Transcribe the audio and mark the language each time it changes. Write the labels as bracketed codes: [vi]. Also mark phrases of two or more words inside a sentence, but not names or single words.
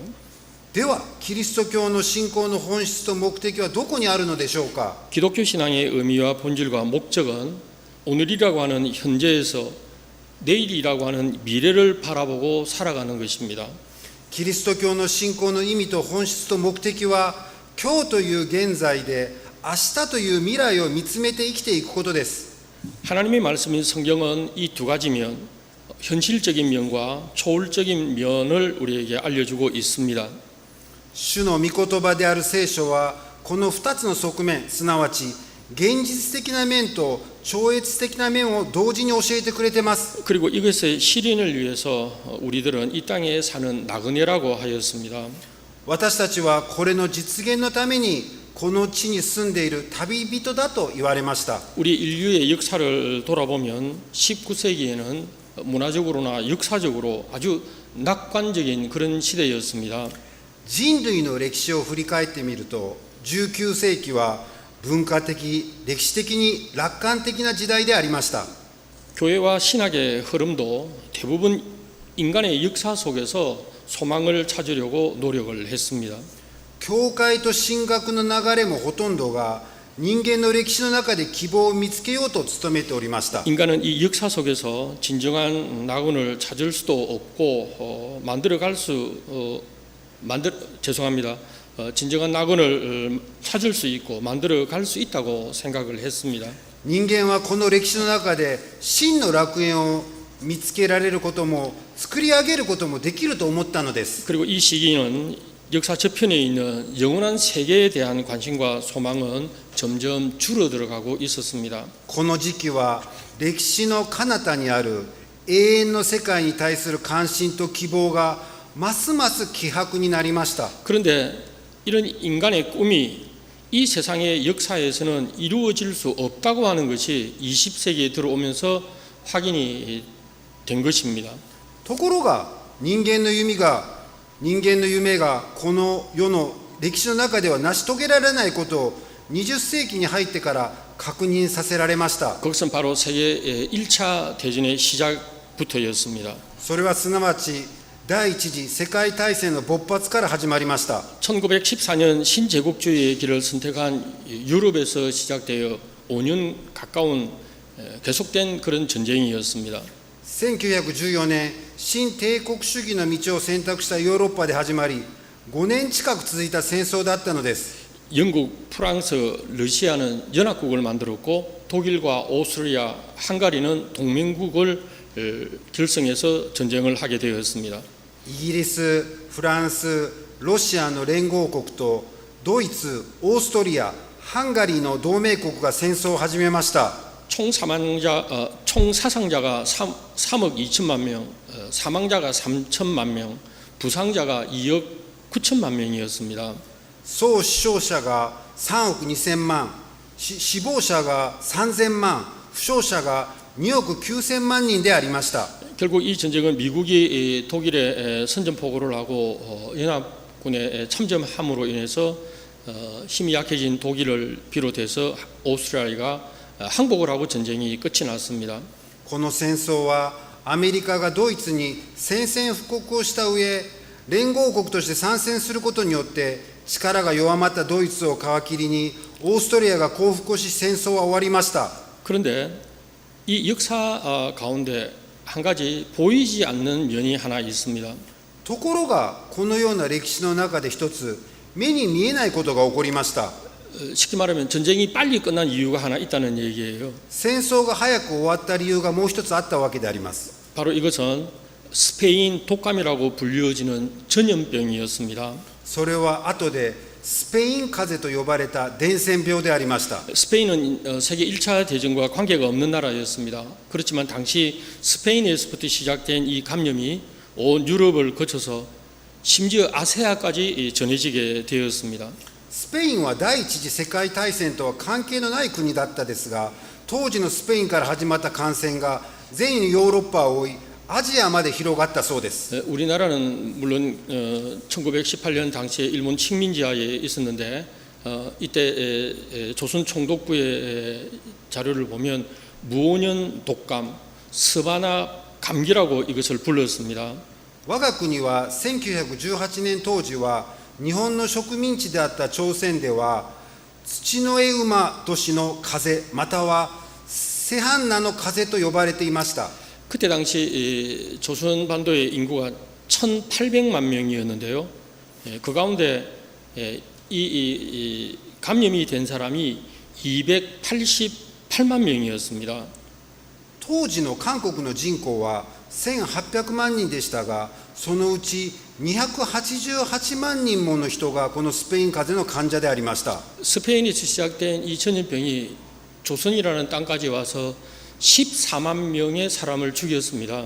[ja] ではキリスト教の信仰の本質と目的はどこにあるのでしょうか？ [ko] 기독교 신앙의 의미와 본질과 목적은 오늘이라고 하는 현재에서 내일이라고 하는 미래를 바라보고 살아가는 것입니다. [ja] キリスト教の信仰の意味と本質と目的は今日という現在で明日という未来を見つめて生きていくことです。 [ko] 하나님의 말씀인 성경은 이 두 가지 면, 현실적인 면과 초월적인 면을 우리에게 알려주고 있습니다. [ja] 主の御言葉である聖書はこの2つの側面、すなわち現実的な面と超越的な面を同時に教えてくれています。 [ko] 그리고 이것의 실현을 위해서 우리들은 이 땅에 사는 나그네라고 하였습니다. [ja] 私たちはこれの実現のためにこの地に住んでいる旅人だと言われました。 [ko] 우리 인류의 역사를 돌아보면 19세기에는 문화적으로나 역사적으로 아주 낙관적인 그런 시대였습니다. [ja] 人類の歴史を振り返ってみると、19世紀は文化的、歴史的に楽観的な時代でありました。 [ko] 교회와 신학의 흐름도 대부분 인간의 역사 속에서 소망을 찾으려고 노력을 했습니다. [ja] 教会と神学の流れもほとんどが人間の歴史の中で希望を見つけようと努めておりました。 [ko] 인간은 이 역사 속에서 진정한 낙원을 찾을 수도 없고 진정한 낙원을 찾을 수 있고 만들어갈 수 있다고 생각을 했습니다. [ja] 人間はこの歴史の中で真の楽園を見つけられることも作り上げることもできると思ったのです。 [ko] 그리고 이 시기는 역사 저편에 있는 영원한 세계에 대한 관심과 소망은 점점 줄어들어가고 있었습니다. [ja] この時期は歴史の彼方にある永遠の世界に対する関心と希望がますます希薄になりました。 [ko] 그런데 이런 인간의 꿈이 이 세상의 역사에서는 이루어질 수 없다고 하는 것이 20세기에 들어오면서 확인이 된 것입니다. [ja] ところが人間の夢がこの世の歴史の中では成し遂げられないことを20世紀に入ってから確認させられました。 [ko] 그것은 바로 세계 1차 대전의 시작부터였습니다. [ja] それはすなわち第一次世界大戦の勃発から始まりました。 [ko] 1914년 신제국주의의 길을 선택한 유럽에서 시작되어 5년 가까운 계속된 그런 전쟁이었습니다. [ja] 1914 年新帝国主義の道を選択したヨーロッパで始まり5年近く続いた戦争だったのです。 [ko] 영국, 프랑스, 러시아는 연합국을 만들었고 독일과 오스트리아, 헝가리는 동맹국을 결성해서 전쟁을 하게 되었습니다. [ja] イギリス、フランス、ロシアの連合国とドイツ、オーストリア、ハンガリーの同盟国が戦争を始めました。 [ko] 총 사상자가 3억 2천만 명, 사망자가 3천만 명, 부상자가 2억 9천만 명이었습니다. [ja] 総死傷者が3億2000万、死亡者が3000万、負傷者が2億9000万人でありました。 [ko] 결국 이 전쟁은 미국이 독일에 선전포고를 하고 연합군에 참전함으로 인해서 힘이 약해진 독일을 비롯해서 오스트리아가 항복을 하고 전쟁이 끝이 났습니다. [ja] この戦争はアメリカがドイツに宣戦布告をした上、連合国として参戦することによって力が弱まったドイツを皮切りにオーストリアが降伏し戦争は終わりました。 [ko] 그런데 이 역사 가운데 한 가지 보이지 않는 면이 하나 있습니다. [ja] ところがこのような歴史の中で一つ目に見えないことが起こりました。 [ko] 쉽게 말하면 전쟁이 빨리 끝난 이유가 하나 있다는 얘기예요. [ja] 戦争が早く終わった理由がもう一つあったわけであります。 [ko] 바로 이것은 스페인 독감이라고 불리워지는 전염병이었습니다. [ja] それは後でスペイン風邪と呼ばれた伝染病でありました。 [ko] 스페인은 세계 1차 대전과 관계가 없는 나라였습니다. 그렇지만 당시 스페인에서부터 시작된 이 감염이 온 유럽을 거쳐서 심지어 아세아까지 전해지게 되었습니다. [ja] スペインは第一次世界大戦とは関係のない国だったですが、当時のスペインから始まった感染が全ヨーロッパを覆い、アジアまで広がったそうです。 [ko] 우리나라는 물론 1918년 당시에 일본 식민지하에 있었는데 이때 조선 총독부의 자료를 보면 무오년 독감, 스바나 감기라고 이것을 불렀습니다. [ja] 我が国は1918年当時は日本の植民地であった朝鮮では土の絵馬年の風またはセハンナの風と呼ばれていました。 [ko] 그때 당시 조선 반도의 인구가 1,800만 명이었는데요. 그 가운데 이 감염이 된 사람이 288만 명이었습니다. [ja] 当時の韓国の人口は1800万人でしたが、そのうち288万人もの人がこのスペイン風邪の患者でありました。 [ko] 스페인에서 시작된 이 전염병이 조선이라는 땅까지 와서 14만 명의 사람을 죽였습니다.